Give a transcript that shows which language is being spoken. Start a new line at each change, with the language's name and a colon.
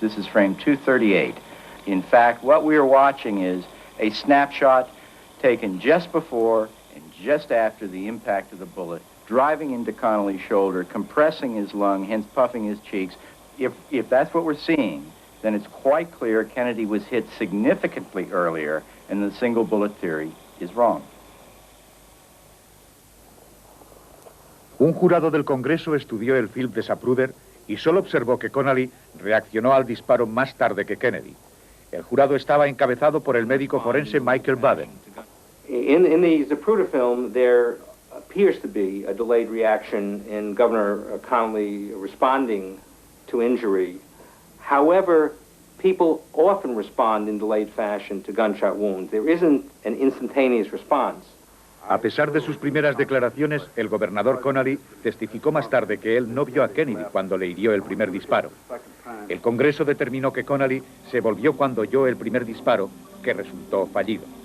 English: This is frame 238. In fact, what we are watching is a snapshot taken just before and just after the impact of the bullet, driving into Connally's shoulder, compressing his lung, hence puffing his cheeks. If that's what we're seeing, then it's quite clear Kennedy was hit significantly earlier, and the single bullet theory is wrong.
Spanish: Un jurado del Congreso estudió el film de Zapruder y solo observó que Connally reaccionó al disparo más tarde que Kennedy. El jurado estaba encabezado por el médico forense Michael Baden.
English: In the Zapruder film, there appears to be a delayed reaction in Governor Connally responding to injury. However, people often respond in delayed fashion to gunshot wounds. There isn't an instantaneous response.
Spanish: A pesar de sus primeras declaraciones, el gobernador Connally testificó más tarde que él no vio a Kennedy cuando le hirió el primer disparo. El Congreso determinó que Connally se volvió cuando oyó el primer disparo, que resultó fallido.